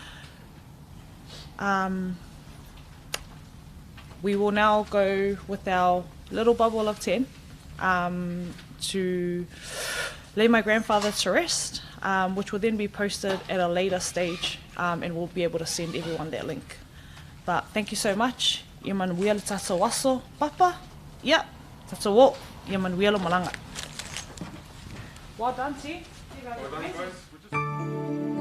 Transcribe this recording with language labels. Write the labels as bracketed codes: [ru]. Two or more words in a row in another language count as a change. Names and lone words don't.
[en] We will now go with our little bubble of 10 to lay my grandfather to rest, which will then be posted at a later stage, and we'll be able to send everyone that link. But thank you so much. [sm] Ia manuia le tata waso, Papa. [en] Yeah. That's a walk. [sm] Ia manuia lo malanga. [en] Well done, T. Well done, guys.